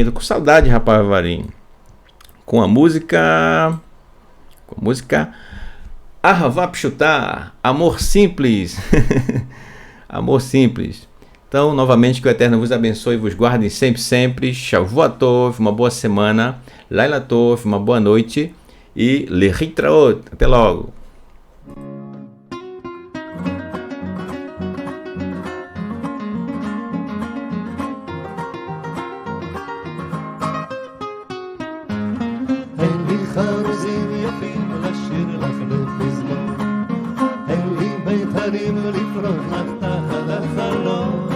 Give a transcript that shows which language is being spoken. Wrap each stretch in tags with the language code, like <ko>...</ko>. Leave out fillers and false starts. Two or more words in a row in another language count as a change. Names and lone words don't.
<pt>Tô com saudade de Raparvarim. Com a música Ahavá Pshutá, Amor Simples. Amor Simples. Então, novamente, que o Eterno vos abençoe e vos guarde sempre.</pt> <he>שבוע טוב,</he> <pt>uma boa semana.</pt> <he>לילה טוב,</he> <pt>uma boa noite. E Lehitraot. Até logo.</pt> <he>אין לי חרוזים יפים לשיר לך לפזמון, אין לי בית"רים לפרוח לך תחת החלון,</he>